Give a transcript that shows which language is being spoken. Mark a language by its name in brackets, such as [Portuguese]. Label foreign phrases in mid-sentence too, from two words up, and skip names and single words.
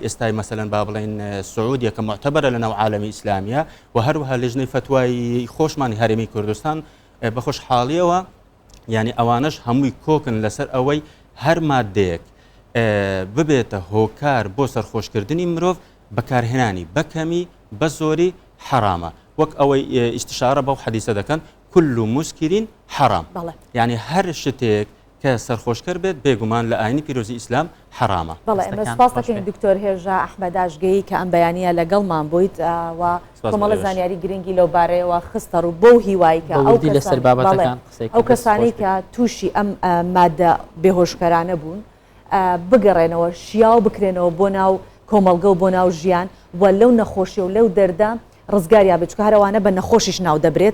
[Central Kurdish] ئێستای مەسەلەن با بڵێن سعودیە کە معتەبەرە لە ناو عالەمی ئیسلامیە و هەروەها لیژنەی فتوای خۆشمانی هەرێمی کوردستان بە خۆشحاڵیەوە یعنی ئەوانش هەمووی کۆکن لەسەر ئەوەی هەر مادەیەک ببێتە هۆکار بۆ سەرخۆشکردنی مرۆڤ بەکارهێنانی بەکەمی بە زۆری حرامە، وەک ئەوەی ئیشتشارە بەو حەدیسە دەکەن [Arabic] كل مسكر حرام، [Central Kurdish] يعني هەر شتێک کە سەرخۆشکەر بێت بێگومان لە ئاینی پیرۆزی ئیسلام حرامە. بەڵێ ئێمە سپاس دەکەین دکتۆر هێژا ئەحمەداشگەیی کە ئەم بەیانیە لەگەڵمان بوویت و کۆمەڵە زانیاری گرنگی لەو بارەیەوە خستە ڕوو بۆ هیوایی کە ئەو کەسانی کە تووشی ئەم مادە بێهۆشکەرانە بوون بگەڕێنەوە شیاو بکرێنەوە بۆ ناو کۆمەڵگە و بۆ ناو ژیان و لەو نەخۆشی و لەو دەردا ڕزگاریا بچکە هەروانە بە نەخۆشیش ناو دەبرێت.